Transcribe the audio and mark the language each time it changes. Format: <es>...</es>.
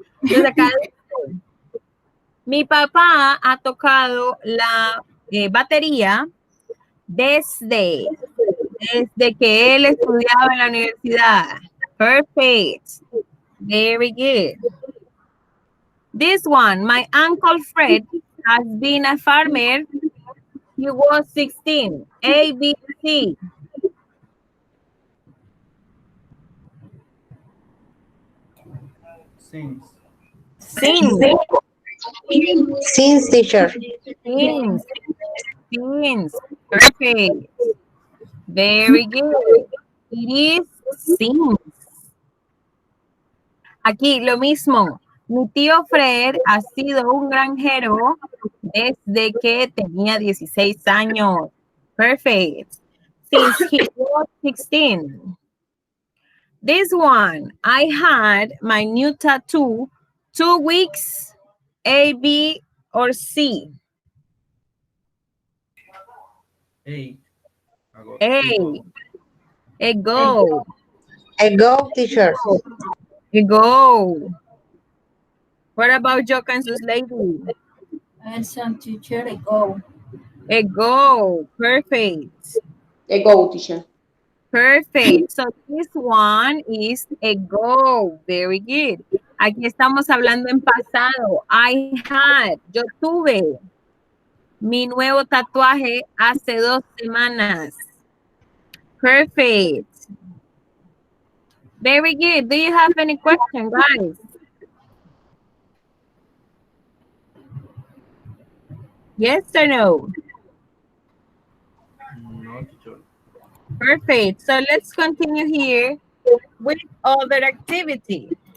<es>Entonces acá dice, mi papá ha tocado la batería desde que él estudiaba en la universidad.</es> <en>Perfect. Very good. This one, my uncle Fred has been a farmer. He was 16. A, B, C. Since. Since. Since, teacher. Since. Since. Perfect. Very good. It is since.</en> <es>Aquí lo mismo. Mi tío Fred ha sido un granjero desde que tenía 16 años.</es> <en>Perfect. Since he was 16. This one, I had my new tattoo 2 weeks, A, B, or C. A. A. Ago. Ago, teacher. Ago. What about Joka and sus lady? Some teacher, go. Ago. Perfect. Go, teacher. Perfect. So this one is ago. Very good.</en> <es>Aquí estamos hablando en pasado.</es> <en>I had.</en> <es>Yo tuve mi nuevo tatuaje hace 2 semanas.</es> <en>Perfect. Very good. Do you have any question, guys? Yes or no? No, teacher. Perfect. So let's continue here with other activity.</en>